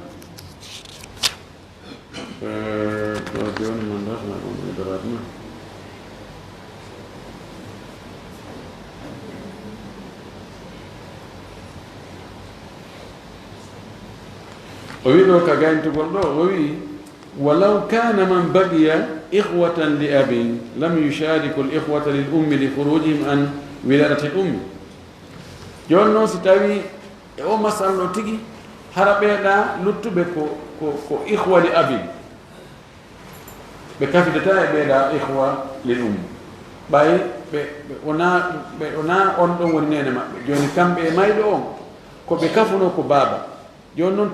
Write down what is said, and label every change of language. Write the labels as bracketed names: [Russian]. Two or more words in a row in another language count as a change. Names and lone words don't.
[Fula] joni man dasna ɗum e doratma o wi ɗo ka gayntugol ɗo o wi [Arabic] ولو كان من بقي إخوة لأب لم يشاركوا الإخوة للأم لخروجهم عن ولادة الأم [Fula] joni noon si tawi e o masal ɗo tigi hara ɓeeɗa luttuɓe ko [Arabic] إخوة لأب [Fula] ɓe kafidata e ɓeeɗa [Arabic] إخوة للأم [Fula] ɓay ɓe ona on ɗon woni nene maɓɓe joni kamɓe e mayɗo on ko ɓe kafuno ko baaba joni noon